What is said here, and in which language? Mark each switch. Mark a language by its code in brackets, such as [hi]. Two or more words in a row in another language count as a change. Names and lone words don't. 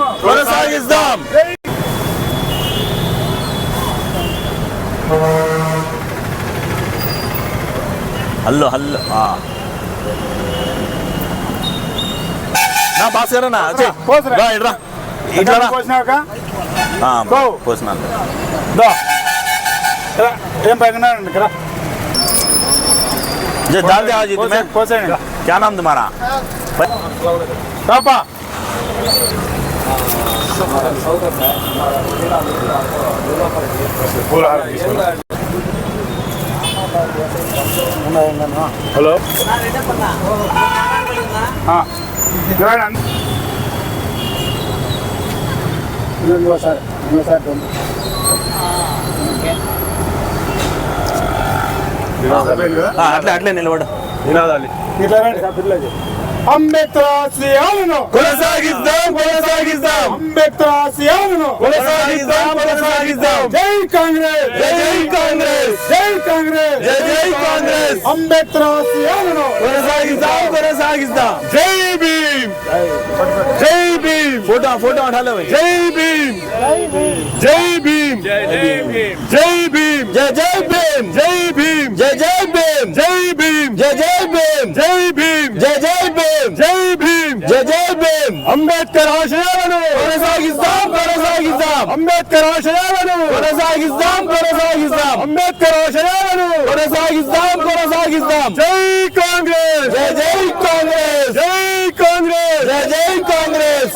[te] కొనసాగిద్దాం. హల్లు హల్లు నా భాస్కరన్నా ఇట్రా ఇట్లా పోసినాక పోసినాను. ఏం పైన కదా [hi] डाल दे आज तुम्हें क्या नाम तुम्हारा पापा हेलो हाँ [te] అట్లే నిలబడు. అంబేద్కర్ ఆశయాలను కొనసాగిద్దాం. అంబేద్కర్ ఆశయాలను జై కాంగ్రెస్. జై కాంగ్రెస్. అంబేద్కర్ ఆశయాలను కొనసాగిద్దాం. జై భీమ్. [hi] फोटो उठा लो. जय भीम. जय भीम. जय भीम. जय भीम. जय भीम. जय भीम. जय भीम. जय भीम. जय भीम. जय भीम. जय भीम. जय भीम. जय भीम. [te] అంబేద్కర్ ఆశయాలను కొనసాగిద్దాం. అంబేద్కర్ ఆశయాలను అంబేద్కర్ ఆశయాలను కొనసాగిద్దాం. జై కాంగ్రెస్. జై కాంగ్రెస్. జై కాంగ్రెస్. జై కాంగ్రెస్.